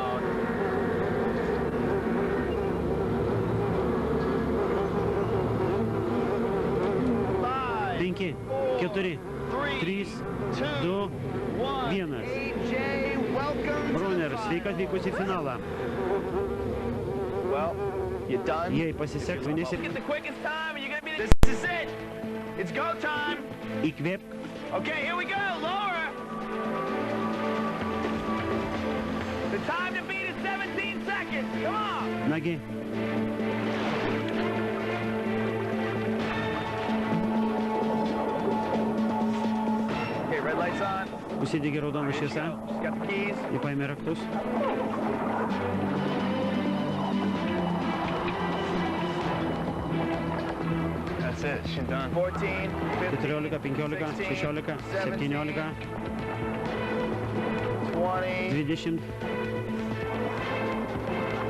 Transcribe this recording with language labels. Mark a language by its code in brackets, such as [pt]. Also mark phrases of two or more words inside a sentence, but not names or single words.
[lt] Penki, 4, 3, 2, 1. Brunner, sveikas atvykus į finalą. Jei pasiseks, vienisi... Įkvėpk. [en] Okay, here we go, Laura. The time to beat is 17 seconds. Come on. [lt] Nagi. [en] Okay, red lights on. [lt] Užsidegė raudona šviesa. [en] She's got the keys. [lt] Ji paėmė raktus. [en] That's it. She's done. 14, 15, 14, 15, 16, 17, 20. 20. She's got it